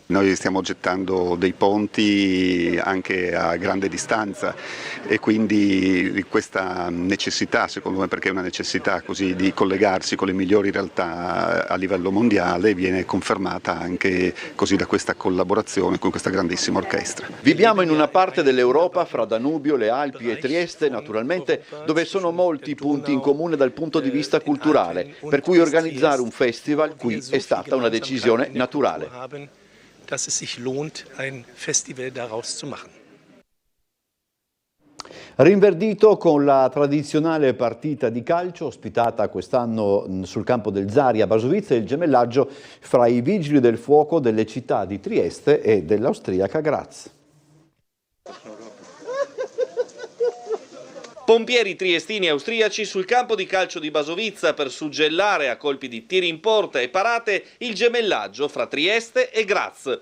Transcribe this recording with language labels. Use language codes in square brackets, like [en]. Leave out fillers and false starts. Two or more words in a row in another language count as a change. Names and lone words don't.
[it] Noi stiamo gettando dei ponti anche a grande distanza e quindi questa necessità, secondo me, perché è una necessità così di collegarsi con le migliori realtà a livello mondiale, viene confermata anche così da questa collaborazione con questa grandissima orchestra. Viviamo in una parte dell'Europa fra Danubio, le Alpi e Trieste, naturalmente, dove sono molti punti in comune dal punto di vista culturale, per cui organizzare un festival qui è stata una decisione naturale. [de] Dass es sich lohnt, ein Festival daraus zu machen. [it] Rinverdito con la tradizionale partita di calcio ospitata quest'anno sul campo del Zari a Basovizza, il gemellaggio fra i vigili del fuoco delle città di Trieste e dell'austriaca Graz. Pompieri triestini e austriaci sul campo di calcio di Basovizza per suggellare a colpi di tiri in porta e parate il gemellaggio fra Trieste e Graz.